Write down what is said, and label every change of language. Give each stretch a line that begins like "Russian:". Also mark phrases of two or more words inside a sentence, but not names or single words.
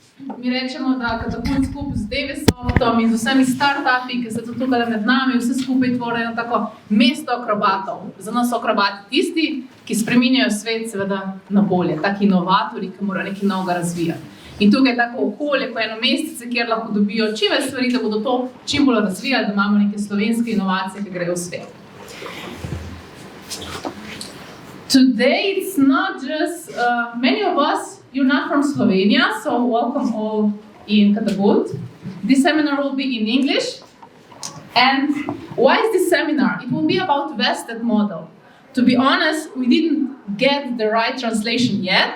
Slovenian: Mi rečemo, da katapult skupaj z Vitaskom in z vsemi startupi, ki so tukaj med nami, vse skupaj tvorijo tako mesto akrobatov. Za nas so akrobati tisti, ki spreminjajo svet seveda na bolje, taki inovatorji, ki morajo nekaj novega razvijati. In tukaj je tako okolje, ko je eno mestece, kjer lahko dobijo čim več stvari, da bodo to čim bolj razvijali, da imamo neke slovenske inovacije, ki grejo v svet.
English: Today it's not just, many of us, you're not from Slovenia, so welcome all in Catapult. This seminar will be in English. And why is this seminar? It will be about vested model. To be honest, we didn't get the right translation yet.